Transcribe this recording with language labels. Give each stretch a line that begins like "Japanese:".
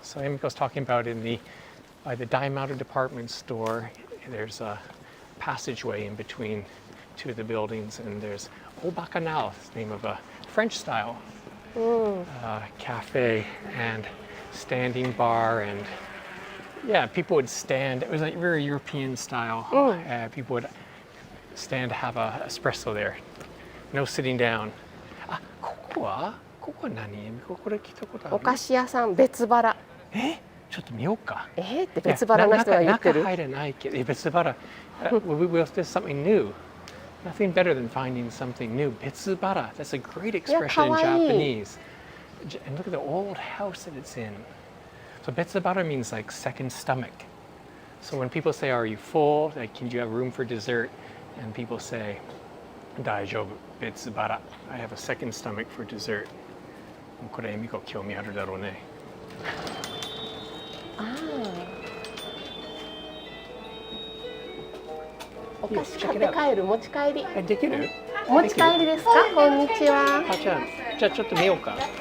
English: So Emiko's talking about by the Daimaru department store, there's a passageway in between 2 of the buildings, and there's Obakanal, it's the name of a French style cafe and standing bar, and people would stand. It was like very European style. People would stand to have a espresso there. No sitting down.
Japanese: ここは何？これ来たことある？お菓子屋さんBetsuBara。ちょっと見ようか。ってBetsuBaraの人が言ってる。中入れないけど、BetsuBara.
English: We'll do something new. Nothing better than finding something new. BetsuBara. That's a great expression in Japanese. And look at the old house that it's in. So BetsuBara means like second stomach. So when people say, "Are you full? Like, can you have room for dessert?" and people say,
Japanese: "Daijoubu,
English: BetsuBara. I have a second stomach for dessert."
Japanese: これEmiko興味あるだろうね。お菓子買って帰る持ち帰り。できる？持ち帰りですか？こんにちは。じゃあちょっと見ようか。